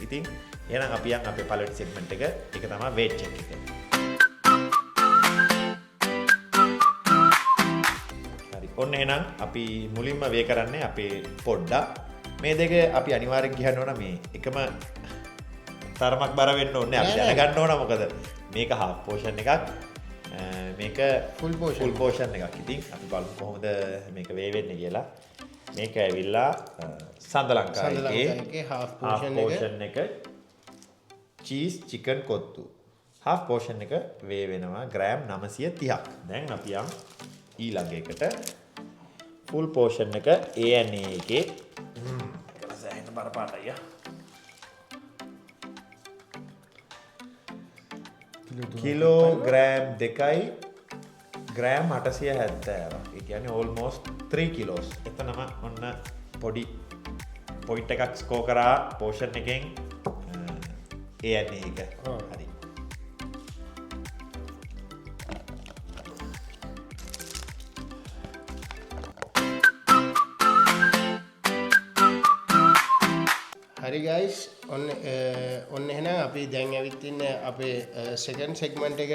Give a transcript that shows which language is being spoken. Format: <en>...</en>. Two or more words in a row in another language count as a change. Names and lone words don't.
<si>ඉතින් එහෙනම් අපි යන් අපේ පළවෙනි segment එක. ඒක තමයි</si> <en>weight check</en> <si>එක. හරි. ඔන්න එහෙනම් අපි මුලින්ම වේ කරන්නේ අපේ පොඩ්ඩක්. මේ දෙක අපි අනිවාර්යෙන් කියන්න ඕන මේ එකම තරමක් බර වෙන්න ඕනේ. අපි දැනගන්න ඕන මොකද මේක</si> <en>half portion</en> <si>එකක්. මේක</si> <en>full portion</en> <si>එකක්. ඉතින් අපි බලමු කොහොමද මේක වේ වෙන්නේ කියලා. මේක ඇවිල්ලා සඳලංකාවේ half portion එක</si> <en>cheese chicken</en> <si>කොත්තු.</si> <en>half portion</en> <si>එක වේ වෙනවා ග්‍රෑම් 930ක්. දැන් අපි යම් ඊළඟ එකට</si> <en>full portion</en> <si>එක ANA එකේ සෑහෙන බරපාටයි. කිලෝග්‍රෑම් 2යි ග්‍රෑම් 870ක්. ඒ කියන්නේ</si> <en>almost 3 kilos.</en> <si>එතනම ඔන්න පොඩි පොයින්ට් එකක් ස්කෝර් කරා පෝෂන් එකෙන් A and A එක. හරි. හරි ගයිස් ඔන්න එහෙනම් අපි දැන් ඇවිත් ඉන්නේ අපේ</si> <en>second segment</en> <si>එකට.</si>